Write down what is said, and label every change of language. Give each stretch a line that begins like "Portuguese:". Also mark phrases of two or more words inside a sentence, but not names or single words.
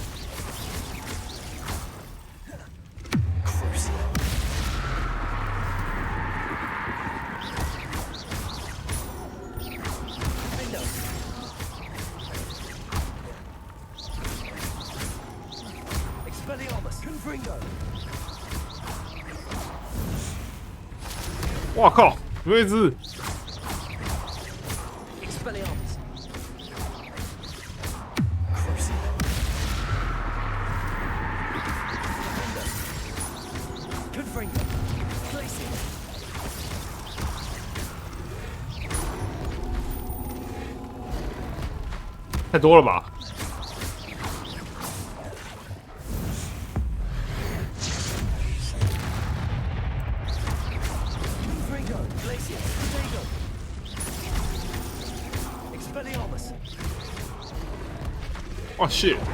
English: Crucio. Window. Expelliarmus. Confringo.
Chinese: 哇靠，有一只！
English: Expelliarmus. Crucio. Window. Confringo. Glacius.
Chinese: 太多了吧？
English: Confringo. Glacius. Potato. Expelliarmus.
Chinese: 哇 shit！